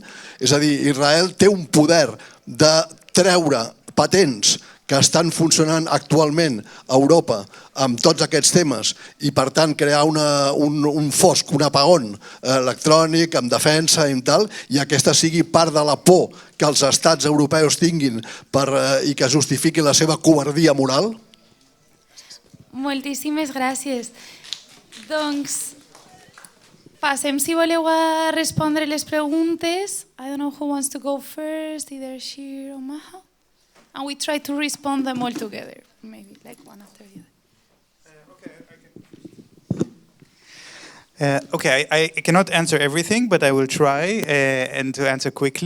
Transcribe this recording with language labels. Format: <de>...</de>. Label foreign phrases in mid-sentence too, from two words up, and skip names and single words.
<ca>És a dir, Israel té un poder de treure patents que estan funcionant actualment a Europa amb tots aquests temes i per tant crear un fosc, un apagón electrònic amb defensa i tal, i aquesta sigui part de la por que els estats europeus tinguin i que justifiqui la seva covardia moral? Moltíssimes gràcies. Doncs passem, si voleu, a respondre les preguntes.</ca> <en>I don't know who wants to go first, either Shir or Maha. And we try to respond them all together, maybe like one after the other. Okay, I cannot answer everything, but I will try and to answer quickly.</en>